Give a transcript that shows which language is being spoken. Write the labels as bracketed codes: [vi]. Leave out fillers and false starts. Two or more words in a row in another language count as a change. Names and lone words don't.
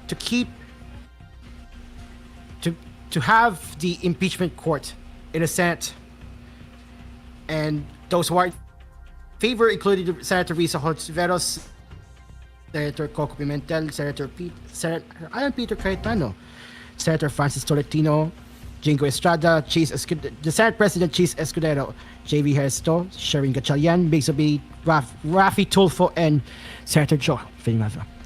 [en] have the impeachment court in the Senate, and those who are in favor included Senator Risa Hontiveros, Senator Coco Pimentel, Senator Alan Peter Cayetano, Senator Francis Tolentino, Jingo Estrada, the Senate President Cheese Escudero, J.V. Hesto, Sherin Gatchalian, Bigsobi, Rafi Tulfo, and Senator Joe Villanueva.